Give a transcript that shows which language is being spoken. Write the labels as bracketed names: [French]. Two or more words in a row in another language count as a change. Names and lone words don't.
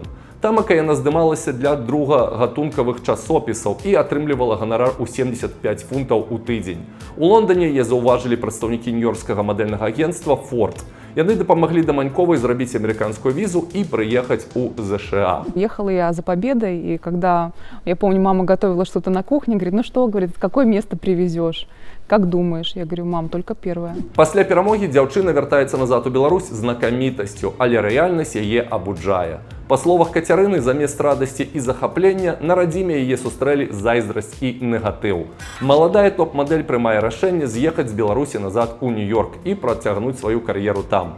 [Belarusian] Тамака яна здымалася для другагатункавых часопісаў і атрымлівала ганарар у 75 фунтаў у тыдзень. У Лондане яе заўважылі прадстаўнікі нью-йоркскага мадэльнага агенцтва «Форд». Яны дапамаглі Даманьковай зрабіць амерыканскую візу і прыехаць у США. [Russian] Ехала я за победой, и когда, я помню, мама готовила что-то на кухне, говорит, ну что, говорит, какое место привезешь? Как думаешь? Я говорю, мам, только первое. [Belarusian] Пасля перамогі дзяўчына вяртаецца назад у Беларусь знакамітасцю, але рэальнасць яе абуджае. Па словах Кацярыны, замест радасці і захаплення на радзіме яе сустрэлі зайздрасць і негатыў. Маладая топ-мадэль прымае рашэнне з'ехаць з Беларусі назад у Нью-Йорк і працягнуць сваю кар'еру там.